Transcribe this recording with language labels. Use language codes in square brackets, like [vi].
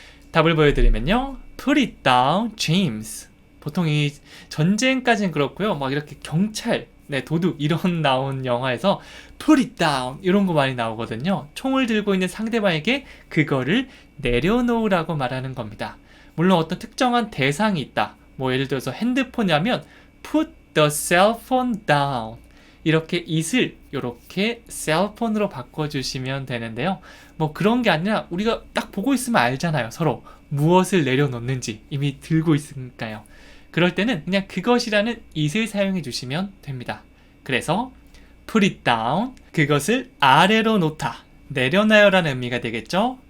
[ko] 답을 보여드리면요. [en] Put it down, James. [ko] 보통 이 전쟁까지는 그렇고요. 막 이렇게 경찰, 도둑 이런 나온 영화에서 [en] Put it down [ko] 이런 거 많이 나오거든요. 총을 들고 있는 상대방에게 그거를 내려놓으라고 말하는 겁니다. 물론 어떤 특정한 대상이 있다. 뭐 예를 들어서 핸드폰이라면 [en] Put the cell phone down. [ko] 이렇게 it을 이렇게 셀폰으로 바꿔주시면 되는데요. 뭐 그런 게 아니라 우리가 딱 보고 있으면 알잖아요. 서로 무엇을 내려놓는지 이미 들고 있으니까요. 그럴 때는 그냥 그것이라는 it을 사용해 주시면 됩니다. 그래서 [en] put it down, [ko] 그것을 아래로 놓다, 내려놔요 라는 의미가 되겠죠.